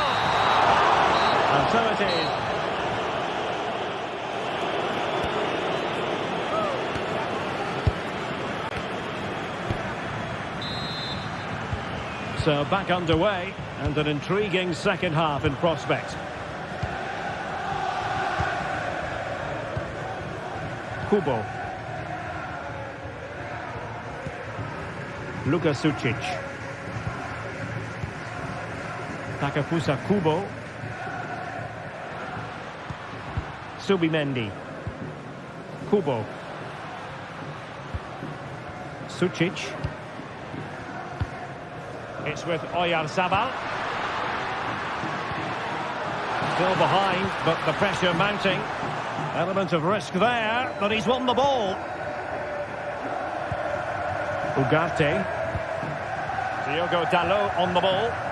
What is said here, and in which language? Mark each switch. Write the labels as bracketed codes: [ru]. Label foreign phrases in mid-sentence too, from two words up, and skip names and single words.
[en] And so it is. So back underway, and an intriguing second half in prospect. Kubo. Luka Sucic. Takefusa Kubo. Subimendi. Kubo. Sucic. It's with Oyarzabal. Still behind, but the pressure mounting. Element of risk there, but he's won the ball. Ugarte. Diogo Dalot on the ball.